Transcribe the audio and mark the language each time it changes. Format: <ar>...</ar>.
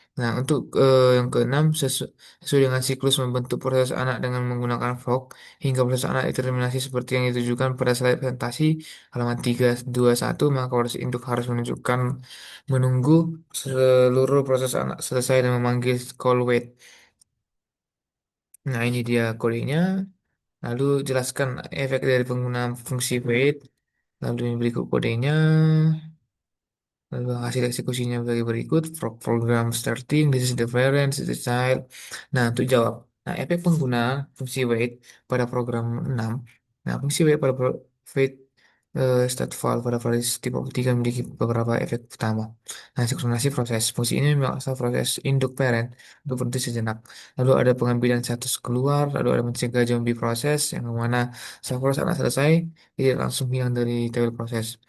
<id>Nah, untuk yang keenam, sesuai dengan siklus membentuk proses anak dengan menggunakan fork, hingga proses anak determinasi seperti yang ditujukan pada slide presentasi halaman 321, maka proses induk harus menunggu seluruh proses anak selesai dan memanggil call wait. Nah, ini dia kodenya. Lalu jelaskan efek dari penggunaan fungsi wait. Lalu ini berikut kodenya. Lalu hasil eksekusinya sebagai berikut.</id> <en>Program starting, this is the parent, this is the child.</en> <id>Nah, untuk jawab. Nah, efek penggunaan fungsi wait pada program 6. Nah, fungsi wait pada wait state file pada variabel tipe 3 memiliki beberapa efek utama. Nah, sinkronasi proses. Fungsi ini memaksa proses induk parent untuk berhenti sejenak. Lalu ada pengambilan status keluar, lalu ada mencegah zombie proses, yang mana saat proses anak selesai, tidak langsung hilang dari tabel proses.</id>